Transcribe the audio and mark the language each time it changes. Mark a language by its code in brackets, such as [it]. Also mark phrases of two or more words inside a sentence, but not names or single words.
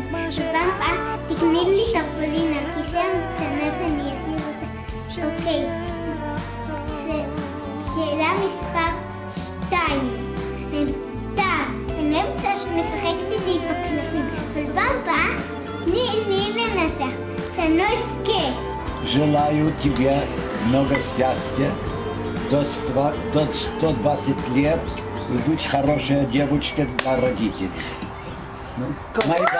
[he] בפעם הבאה תקני לי טרפולין על כיסא המתנה ואני אחליף אותה. אוקיי. שאלה מספר 2. אני אוהבת שאת משחקת איתי בקלפים, אבל פעם הבאה תני לנסח, שאני לא אבכה. [ru] Желаю тебе много счастья, до 120 лет, и будь хорошая девочка для родителей. [he] מה הבנת?